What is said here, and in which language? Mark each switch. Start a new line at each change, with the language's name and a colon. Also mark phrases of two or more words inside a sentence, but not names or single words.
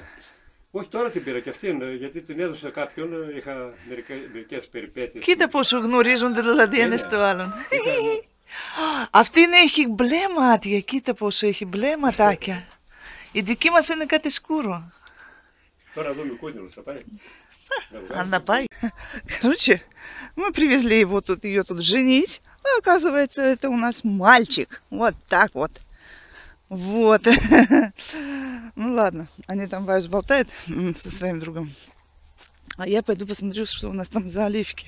Greek: Όχι, τώρα την πήρα και αυτήν, γιατί την έδωσα κάποιον, είχα μερικές περιπέτειες. Κοίτα πόσο γνωρίζονται δηλαδή ένα στο άλλον. Αυτή έχει μπλε μάτια, κοίτα πόσο έχει μπλε ματάκια. Η δική μας είναι κάτι σκούρο. Τώρα δούμε κούνελος, θα πάει. Она пай.
Russian: Короче, мы привезли его тут, ее тут женить. А оказывается, это у нас мальчик. Вот так вот. Вот. Ну ладно, они там Ваюс болтают со своим другом. А я пойду посмотрю, что у нас там за оливки.